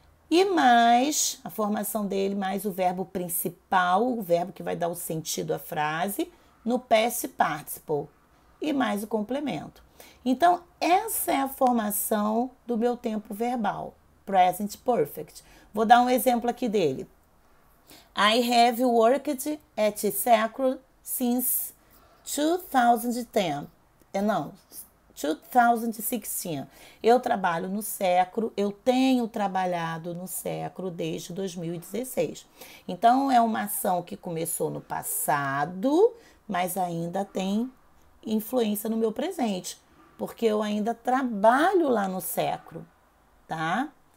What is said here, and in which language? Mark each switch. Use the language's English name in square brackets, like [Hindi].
[Portuguese] E mais, a formação dele, mais o verbo principal, o verbo que vai dar o sentido à frase, no past participle, e mais o complemento. Então, essa é a formação do meu tempo verbal, present perfect. Vou dar um exemplo aqui dele. [English] I have worked at Sacro since 2010. [Portuguese] Não, 2016. Eu trabalho no Sacro, eu tenho trabalhado no Sacro desde 2016. Então, é uma ação que começou no passado, mas ainda tem influência no meu presente, porque eu ainda trabalho lá no Sacro, tá?